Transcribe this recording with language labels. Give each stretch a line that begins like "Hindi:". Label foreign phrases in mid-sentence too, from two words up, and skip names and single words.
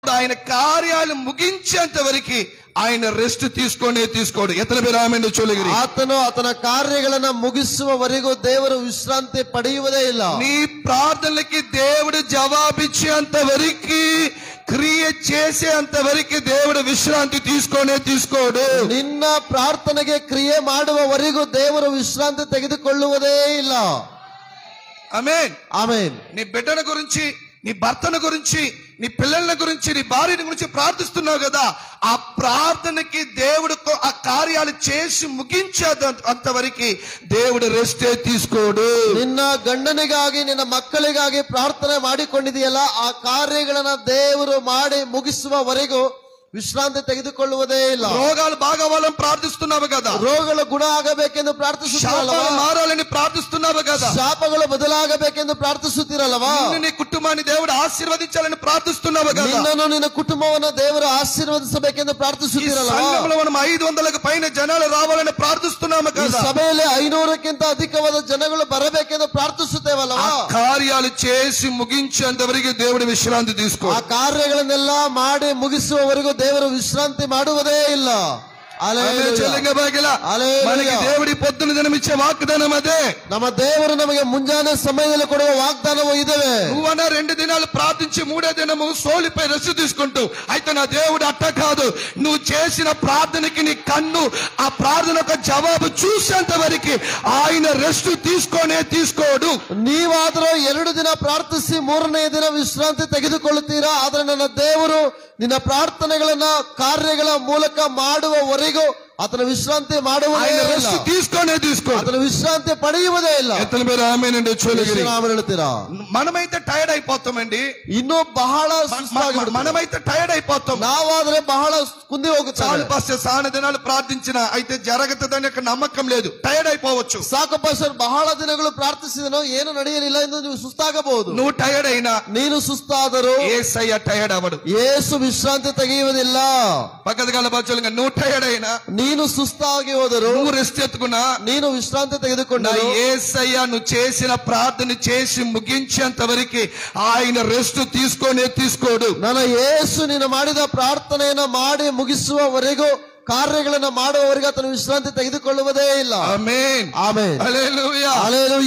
Telugu: ఆయన కార్యాలు ముగించేంత వరకు ఆయన ರೆಸ್ಟ್ తీసుకోడు. ಎತ್ತಲ ಬೇರಾಮೆಂದು ಚೊಲಗಿರಿ.
Kannada: ಆತನು ಆತನ ಕಾರ್ಯಗಳನ್ನು ಮುಗಿಸುವವರೆಗೂ ದೇವರು ವಿಶ್ರಾಂತಿ ಪಡೆಯುವುದೇ ಇಲ್ಲ.
Telugu: నీ ప్రార్థనలకి దేవుడు జవాబిచ్చేంత వరకు, క్రియ చేసేంత వరకు దేవుడు విశ్రాంతి తీసుకోడు.
Kannada: ನಿನ್ನ ಪ್ರಾರ್ಥನೆಗೆ ಕ್ರಿಯೆ ಮಾಡುವವರೆಗೂ ದೇವರು ವಿಶ್ರಾಂತಿ ತೆಗೆದುಕೊಳ್ಳುವುದೇ ಇಲ್ಲ.
Telugu: ఆమేన్ ఆమేన్. నీ బిడ్డల గురించి, నీ భర్తల గురించి, నీ పిల్లల గురించి, నీ భార్యని గురించి ప్రార్థిస్తున్నావు కదా, ఆ ప్రార్థనకి దేవుడు ఆ కార్యాలు చేసి ముగించేంతవరకు దేవుడు రెస్టే తీసుకోడు.
Kannada: ನಿನ್ನ ಗಂಡನಿಗಾಗಿ ನಿನ್ನ ಮಕ್ಕಳಿಗಾಗಿ ಪ್ರಾರ್ಥನೆ ಮಾಡಿಕೊಂಡಿದೆಯಲ್ಲ, ಆ ಕಾರ್ಯಗಳನ್ನ ದೇವರು ಮಾಡಿ ಮುಗಿಸುವವರೆಗೂ ವಿಶ್ರಾಂತಿ ತೆಗೆದುಕೊಳ್ಳುವುದೇ ಇಲ್ಲ.
Telugu: రోగాలు బాగవ్వాలని ప్రార్థిస్తున్నావు కదా,
Kannada: ರೋಗಗಳು ಗುಣ ಆಗಬೇಕೆಂದು ಪ್ರಾರ್ಥಿಸುತ್ತಿರಲ್ವಾ,
Telugu: మారాలని ప్రార్థిస్తున్నావు కదా,
Kannada: ಶಾಪಗಳು ಬದಲಾಗಬೇಕೆಂದು ಪ್ರಾರ್ಥಿಸುತ್ತಿರಲ್ವಾ,
Telugu: నీ కుటుంబాన్ని దేవుడు ఆశీర్వదించాలని ప్రార్థిస్తున్నావు కదా,
Kannada: ನಿನ್ನನ್ನು ನಿನ್ನ ಕುಟುಂಬವನ್ನು ದೇವರು ಆಶೀರ್ವದಿಸಬೇಕೆಂದು ಪ್ರಾರ್ಥಿಸುತ್ತಿರಲ್ವಾ,
Telugu: 500కు పైన జనాలు రావాలని ప్రార్థಿస్తున్నాము కదా,
Kannada: ಸಭೆಯಲ್ಲಿ 500ಕ್ಕಿಂತ ಅಧಿಕವಾದ ಜನಗಳು ಬರಬೇಕೆಂದು ಪ್ರಾರ್ಥಿಸುತ್ತೇವಲ್ವಾ,
Telugu: కార్యాలు చేసి ముగించేంతవరకు దేవుడు విశ్రాంతి తీసుకో.
Kannada: ಆ ಕಾರ್ಯಗಳನ್ನೆಲ್ಲ ಮಾಡಿ ಮುಗಿಸುವವರೆಗೂ ದೇವರು ವಿಶ್ರಾಂತಿ ಮಾಡುವುದೇ ಇಲ್ಲ.
Telugu: మనకి దేవుడి పొద్దున దినమిచ్చే వాగ్దానం అదే.
Kannada: ನಮ್ಮ ದೇವರು ನಮಗೆ ಮುಂಜಾನೆ ಸಮಯದಲ್ಲಿ ಕೊಡುವ ವಾಗ್ದಾನವೂ ಇದಾವೆ.
Telugu: నువ్వన్నా 2 దినాలు ప్రార్థించి 3వ దినము సోలిపై రెస్ట్ తీసుకుంటూ, అయితే నా దేవుడు అట్ట కాదు, నువ్వు చేసిన ప్రార్థనకి నీ కన్ను ఆ ప్రార్థన యొక్క జవాబు చూసేంత వరకు ఆయన రెస్ట్ తీసుకోడు.
Kannada: ನೀವಾದರೂ 2 ದಿನ ಪ್ರಾರ್ಥಿಸಿ 3ನೇ ದಿನ ವಿಶ್ರಾಂತಿ ತೆಗೆದುಕೊಳ್ಳುತ್ತೀರಾ, ಆದ್ರೆ ನನ್ನ ದೇವರು ನಿನ್ನ ಪ್ರಾರ್ಥನೆಗಳನ್ನ ಕಾರ್ಯಗಳ ಮೂಲಕ ಮಾಡುವವರೆಗೂ ಆತನ ವಿಶ್ರಾಂತಿ ಆತನ ವಿಶ್ರಾಂತಿ ಪಡೆಯುವುದೇ ಇಲ್ಲ. ಹೇಳ್ತೀರಾ,
Telugu: మనమైతే టైర్డ్ అయిపోతామండి,
Kannada: ಇನ್ನೂ ಬಹಳ
Telugu: మనమైతే టైర్డ్ అయిపోతాం.
Kannada: ನಾವಾದ್ರೆ ಬಹಳ ಕುಂದಿ ಹೋಗುತ್ತೆ.
Telugu: చాలు పాస్టర్, చాలా దినాలు ప్రార్థించిన అయితే జరగతదని నమ్మకం లేదు, టైర్డ్ అయిపోవచ్చు.
Kannada: ಸಾಕು ಪಾಸ್ಟರ್, ಬಹಳ ದಿನಗಳು ಪ್ರಾರ್ಥಿಸಿದನು ಏನು ನಡೆಯಲಿಲ್ಲ ಎಂದು ನೀವು ಸುಸ್ತಾಗಬಹುದು.
Telugu: నువ్వు టైర్డ్ అయినా,
Kannada: ನೀನು ಸುಸ್ತಾದರೂ
Telugu: యేసయ్య టైర్డ్ అవడు.
Kannada: ಯೇಸು ವಿಶ್ರಾಂತಿ ತೆಗೆಯುವುದಿಲ್ಲ.
Telugu: పక్కన బాచోలుగా నువ్వు టైర్డ్ అయినా,
Kannada: ನೀನು ಸುಸ್ತಾಗಿ ಹೋದರು,
Telugu: నువ్వు రెస్ట్ ఎత్తుకున్నా,
Kannada: ನೀನು ವಿಶ್ರಾಂತಿ ತೆಗೆದುಕೊಂಡರು,
Telugu: యేసయ్య నువ్వు చేసిన ప్రార్థన చేసి ముగించేంత వరకు ఆయన రెస్ట్ తీసుకోడు.
Kannada: ನನ್ನ ಯೇಸು ನೀನು ಮಾಡಿದ ಪ್ರಾರ್ಥನೆಯನ್ನು ಮಾಡಿ ಮುಗಿಸುವವರೆಗೂ ಕಾರ್ಯಗಳನ್ನು ಮಾಡುವವರೆಗೂ ಆತನು ವಿಶ್ರಾಂತಿ ತೆಗೆದುಕೊಳ್ಳುವುದೇ ಇಲ್ಲ. ಆಮೆನ್ ಆಮೆನ್. ಹಲ್ಲೆಲೂಯಾ. ಹಲ್ಲೆಲೂಯಾ.